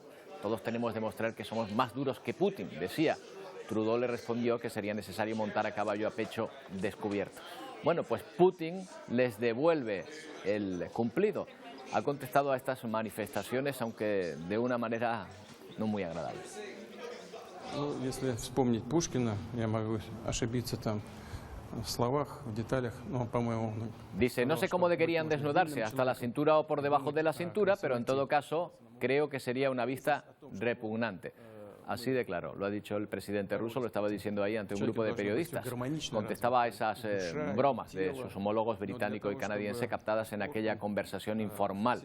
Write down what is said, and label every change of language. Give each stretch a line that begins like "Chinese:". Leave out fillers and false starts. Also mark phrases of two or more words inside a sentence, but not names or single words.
Spanish: Todos tenemos que demostrar que somos más duros que Putin, decía. Trudeau le respondió que sería necesario montar a caballo a pecho descubierto. Bueno, pues Putin les devuelve el cumplido. Ha contestado a estas manifestaciones, aunque de una manera no muy agradable.
Russian: Если вспомнить Пушкина, я могу ошибиться там в словах, в деталях, но, по-моему...
Spanish: Dice, no sé cómo querían desnudarse, hasta la cintura o por debajo de la cintura, pero en todo caso creo que sería una vista repugnante. Así de claro, lo ha dicho el presidente ruso, lo estaba diciendo ahí ante un grupo de periodistas. Contestaba a esas bromas de sus homólogos británico y canadiense captadas en aquella conversación informal.